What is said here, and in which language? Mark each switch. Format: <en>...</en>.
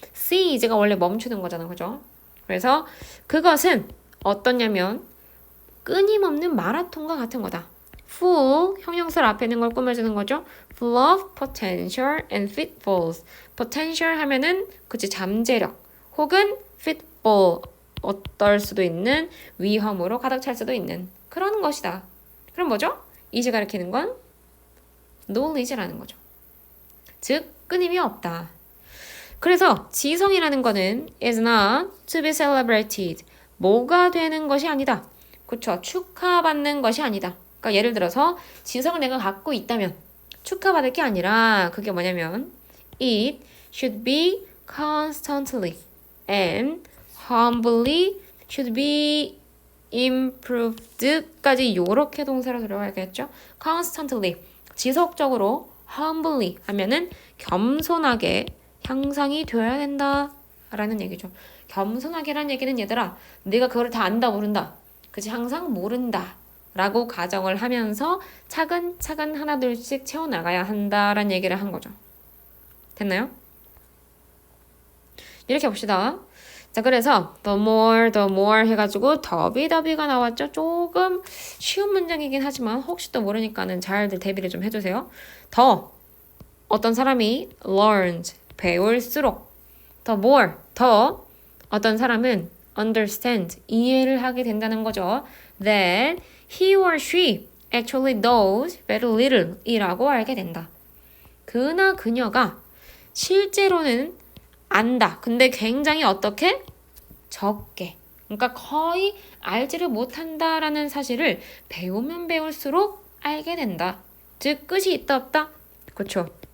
<ko>cease가 원래 멈추는 거잖아. 그죠? 그래서 그것은 어떠냐면 끊임없는 마라톤과 같은 거다. full 형용사를 앞에 있는 걸 꾸며주는 거죠.</ko> <en>full of potential and pitfalls.</en> <ko>potential 하면은 그치 잠재력 혹은 pitfall 어떨 수도 있는 위험으로 가득 찰 수도 있는 그런 것이다. 그럼 뭐죠? 이제 가리키는 건 knowledge라는 거죠. 즉 끊임이 없다. 그래서 지성이라는 거는 is not to be celebrated. 뭐가 되는 것이 아니다. 그쵸? 축하받는 것이 아니다. 그러니까 예를 들어서 지성을 내가 갖고 있다면 축하받을 게 아니라 그게 뭐냐면 it should be constantly and humbly should be improved 까지 요렇게 동사로 들어가야겠죠? constantly 지속적으로 humbly 하면은 겸손하게 향상이 되어야 된다 라는 얘기죠. 겸손하게라는 얘기는 얘들아 내가 그걸 다 안다 모른다 그치 항상 모른다 라고 가정을 하면서 차근차근 하나둘씩 채워나가야 한다라는 얘기를 한 거죠. 됐나요? 이렇게 봅시다. 자, 그래서 the more 해가지고 더비가 나왔죠. 조금 쉬운 문장이긴 하지만 혹시 또 모르니까는 잘들 대비를 좀 해주세요. 더 어떤 사람이 learned 배울수록 the more 더 어떤 사람은 understand 이해를 하게 된다는 거죠.</ko> <en>that he or she actually knows very little 이라고 알게 된다.</en> <ko>그나 그녀가 실제로는 안다. 근데 굉장히 어떻게? 적게. 그러니까 거의 알지를 못한다라는 사실을 배우면 배울수록 알게 된다. 즉 끝이 있다 없다? 그렇죠.</ko>